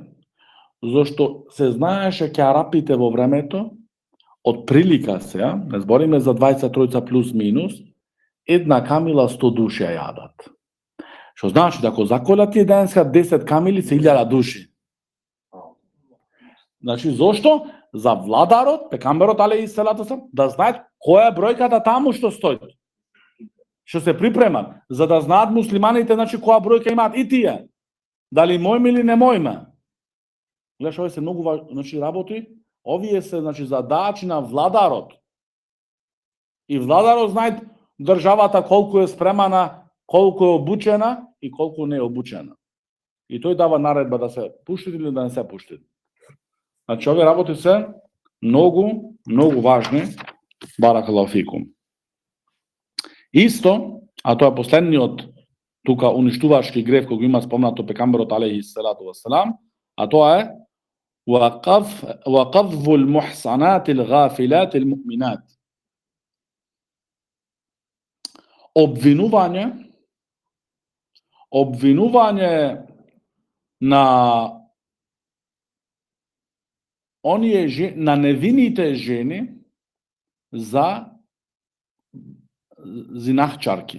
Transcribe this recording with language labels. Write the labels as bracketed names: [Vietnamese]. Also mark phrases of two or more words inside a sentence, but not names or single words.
[Macedonian] Зошто се знаеше ке арапите во времето, од прилика се, не збориме за 23 плюс минус, една камила 100 души ја јадат. Што значи, да ако заколат тие денеска 10 камили се 1000 души. Значи, зошто? За владарот, пекамберот [Arabic] عليه الصلاة السلام, [Macedonian] да знаат која е бројката таму што стои. Што се припремат, за да знаат муслиманите, значи која бројка имаат и тие. Дали мојме или не мојме. Гледаш, овие се многу важни работи, овие се значи задачи на владарот. И владарот знае државата колку е спремана, колку е обучена и колку не е обучена. И тој дава наредба да се пушти или да не се пушти. Значи, овие работи се многу важни. [Arabic] بارك الله فيكم. [Macedonian] Исто, а тоа е последниот тука уништувачки грев кој го има спомнато пекамберот [Arabic] عليه الصلاة والسلام, [Macedonian] а тоа е [Arabic] وقذف المحصنات الغافلات المؤمنات. [Macedonian] Обвинување на оние на невините жени за зинахчарки.